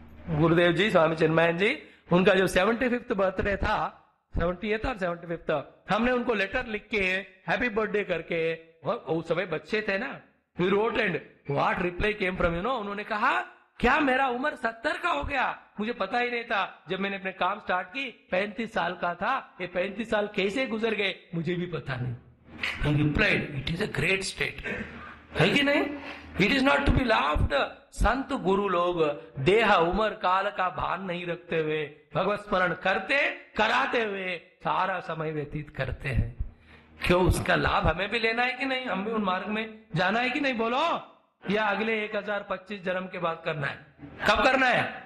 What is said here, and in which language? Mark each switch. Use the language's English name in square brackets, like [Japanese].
[Hindi] गुरुदेव जी, स्वामी चिन्मयानंद जी, उनका जो 75th birthday था, 70th और 75th, हमने उनको लेटर लिख के हैप्पी बर्थडे करके, उस समय बच्चे थे ना, [English] We wrote and what reply came from you know. [Hindi] उन्होंने कहा क्या मेरा उम्र 70 का हो गया? मुझे पता ही नहीं था। जब मैंने अपने काम स्टार्ट की 35 साल का था। ये 35 साल कैसे गुजर गए मुझे भी पता नहीं। [English] He replied, "It is a great state." [Hindi] है कि नहीं? [English] It is not to be laughed. [Hindi] संत गुरु लोग देह उम्र काल का भान नहीं रखते हुए भगवत स्मरण करते कराते हुए सारा समय व्यतीत करते हैं। क्यों? उसका लाभ हमें भी लेना है कि नहीं? हम भी उन मार्ग में जाना है कि नहीं? बोलो। या अगले 1025 जन्म के बाद करना है? कब करना है?